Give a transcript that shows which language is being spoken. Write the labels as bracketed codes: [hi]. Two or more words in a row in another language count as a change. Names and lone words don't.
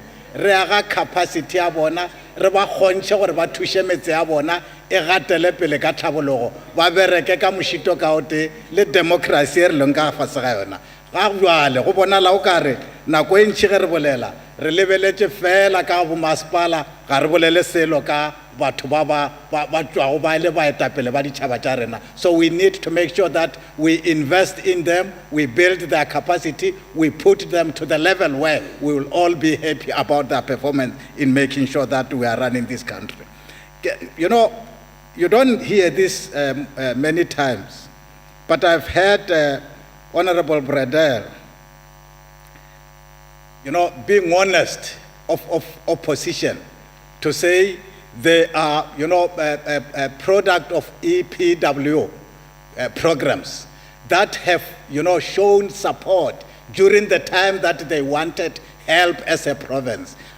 [nso] re aga capacity ya bona re ba kgontšhe gore ba thuše metse ya bona e gatele pele ka tlhabologo ba bereke ka mošito ka ote le democracy e re leng ka fase ga yona ga jwale go bonala o kare nako e ntšhi ge re bolela re lebeletše fela ka bomasepala ga re bolele selo ka batho ba tšwago ba le baetapele ba ditšhaba tša rena. [en] So we need to make sure that we invest in them, we build their capacity, we put them to the level where we will all be happy about their performance in making sure that we are running this country. You know, you don't hear this many times, but I've heard Honorable Bradel, being honest of opposition to say they are, a product of EPW programs that have, shown support during the time that they wanted help as a province.